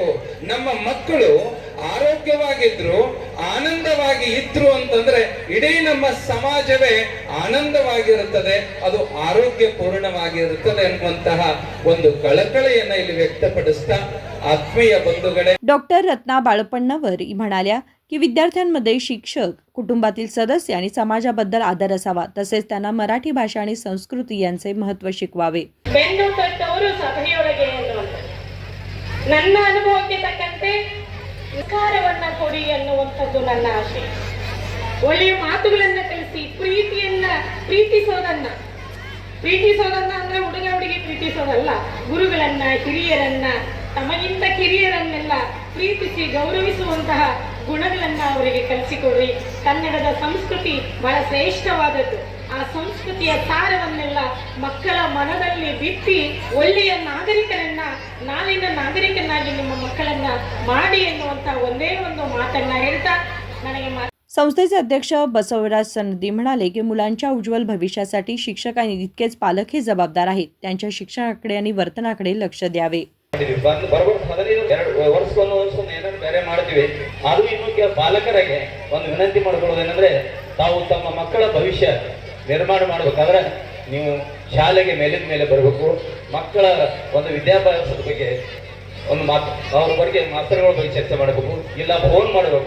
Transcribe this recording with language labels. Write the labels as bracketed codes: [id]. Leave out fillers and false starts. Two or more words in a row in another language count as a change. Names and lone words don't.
[kn] ನಮ್ಮ ಮಕ್ಕಳು ಆರೋಗ್ಯವಾಗಿದ್ರು, ಆನಂದವಾಗಿ ಇದ್ರು ಅಂತಂದ್ರೆ ಇಡೀ ನಮ್ಮ ಸಮಾಜವೇ ಆನಂದವಾಗಿರುತ್ತದೆ, ಅದು ಆರೋಗ್ಯಪೂರ್ಣವಾಗಿರುತ್ತದೆ ಅನ್ನುವಂತಹ ಒಂದು ಕಳಕಳಿಯನ್ನ ಇಲ್ಲಿ ವ್ಯಕ್ತಪಡಿಸ್ತಾ ಆತ್ಮೀಯ ಬಂಧುಗಳೇ, [mr] डॉक्टर रत्ना बाळपण्णवर म्हणाल्या की विद्यार्थ्यांमध्ये शिक्षक, कुटुंबातील सदस्य आणि समाजाबद्दल आदर असावा, तसेच त्यांना मराठी भाषा आणि संस्कृती यांचे महत्त्व शिकवावे। [kn] ನನ್ನ ಅನುಭವಕ್ಕೆ ತಕ್ಕಂತೆ ವಿಕಾರವನ್ನ ಕೊಡಿ ಅನ್ನುವಂಥದ್ದು ನನ್ನ ಆಶೆ। ಒಳ್ಳೆಯ ಮಾತುಗಳನ್ನ ಕಲಿಸಿ ಪ್ರೀತಿಸೋದನ್ನ ಅಂದ್ರೆ ಹುಡುಗ ಹುಡುಗಿ ಪ್ರೀತಿಸೋದಲ್ಲ, ಗುರುಗಳನ್ನ, ಹಿರಿಯರನ್ನ, ತಮಗಿಂತ ಕಿರಿಯರನ್ನೆಲ್ಲ ಪ್ರೀತಿಸಿ ಗೌರವಿಸುವಂತಹ ಗುಣಗಳನ್ನ ಅವರಿಗೆ ಕಲಿಸಿಕೊಡ್ರಿ। ಕನ್ನಡದ ಸಂಸ್ಕೃತಿ ಬಹಳ ಶ್ರೇಷ್ಠವಾದದ್ದು, ಆ ಸಂಸ್ಕೃತಿಯ ಸಾರವನ್ನೆಲ್ಲ ಮಕ್ಕಳ ಮನದಲ್ಲಿ ಬಿತ್ತಿ ಒಳ್ಳೆಯ ನಾಗರಿಕರನ್ನ, ನಾಳಿನ ನಾಗರಿಕನಾಗಿ ನಿಮ್ಮ ಮಕ್ಕಳನ್ನ ಮಾಡಿ ಎನ್ನುವಂತ ಒಂದೇ ಒಂದು ಮಾತನ್ನ ಹೇಳ್ತಾ ನನಗೆ [mr] संस्थेचे अध्यक्ष बसवराज सनदी म्हणाले की मुलांच्या उज्ज्वल भविष्यासाठी शिक्षक आणि तितकेच पालक हे जबाबदार आहेत। त्यांच्या शिक्षणाकडे आणि वर्तनाकडे लक्ष द्यावे। [kn] ಪಾಲಕರಿಗೆ ಒಂದು ವಿನಂತಿ ಮಾಡಿಕೊಳ್ಳೋದೇನೆಂದ್ರೆ, ತಾವು ತಮ್ಮ ಮಕ್ಕಳ ಭವಿಷ್ಯ ನಿರ್ಮಾಣ ಮಾಡಬೇಕಾದ್ರೆ ನೀವು ಶಾಲೆಗೆ ಮೇಲಿನ ಮೇಲೆ ಬರಬೇಕು। ಮಕ್ಕಳ ಒಂದು ವಿದ್ಯಾಭ್ಯಾಸದ ಬಗ್ಗೆ ಒಂದು ಅವ್ರ ಬಗ್ಗೆ ಮಾಸ್ತರ್ಗಳ ಬಗ್ಗೆ ಚರ್ಚೆ ಮಾಡಬೇಕು, ಇಲ್ಲ ಫೋನ್ ಮಾಡಬೇಕು।